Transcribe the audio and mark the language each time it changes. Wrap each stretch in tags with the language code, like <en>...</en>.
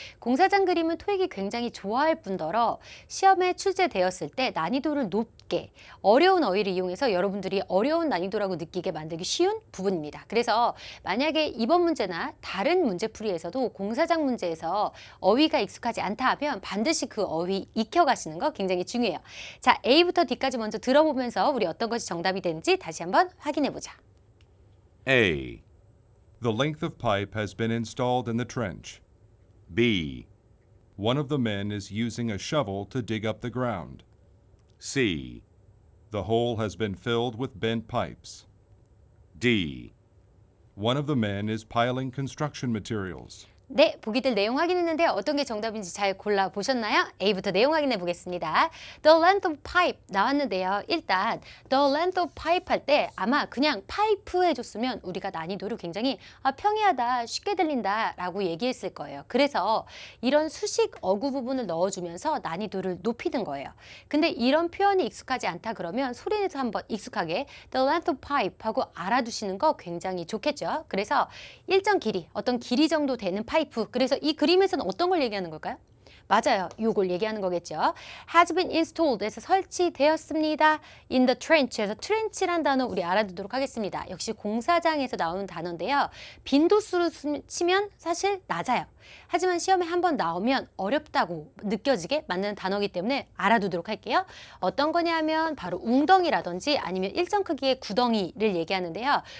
<ko>공사장 그림은 토익이 굉장히 좋아할 뿐더러 시험에 출제되었을 때 난이도를 높게 어려운 어휘를 이용해서 여러분들이 어려운 난이도라고 느끼게 만들기 쉬운 부분입니다. 그래서 만약에 이번 문제나 다른 문제풀이에서도 공사장 문제에서 어휘가 익숙하지 않다 하면 반드시 그 어휘 익혀가시는 거 굉장히 중요해요. 자, A부터 D까지 먼저 들어보면서 우리 어떤 것이 정답이 되는지 다시 한번 확인해 보자.</ko> <en>A. The length of pipe has been installed in the trench. B. One of the men is using a shovel to dig up the ground. C. The hole has been filled with bent pipes. D. One of the men is piling construction materials.</en> <ko>네, 보기들 내용 확인했는데 어떤 게 정답인지 잘 골라보셨나요? A부터 내용 확인해 보겠습니다.</ko> <en>The length of pipe</en> <ko>나왔는데요. 일단</ko> <en>the length of pipe</en> <ko>할 때 아마 그냥 파이프 해줬으면 우리가 난이도를 굉장히 평이하다, 쉽게 들린다 라고 얘기했을 거예요. 그래서 이런 수식 어구 부분을 넣어주면서 난이도를 높이는 거예요. 근데 이런 표현이 익숙하지 않다 그러면 소리내서 한번 익숙하게</ko> <en>the length of pipe</en> <ko>하고 알아두시는 거 굉장히 좋겠죠. 그래서 일정 길이, 어떤 길이 정도 되는 파이프. 그래서 이 그림에서는 어떤 걸 얘기하는 걸까요? 맞아요. 요걸 얘기하는 거겠죠.</ko> <en>has been installed</en> <ko>에서 설치되었습니다.</ko> <en>in the trench</en> <ko>에서 trench란 단어 우리 알아두도록 하겠습니다. 역시 공사장에서 나오는 단어인데요. 빈도수로 치면 사실 낮아요. 하지만 시험에 한번 나오면 어렵다고 느껴지게 만드는 단어이기 때문에 알아두도록 할게요. 어떤 거냐 하면 바로 웅덩이라든지 아니면 일정 크기의 구덩이를 얘기하는데요.</ko>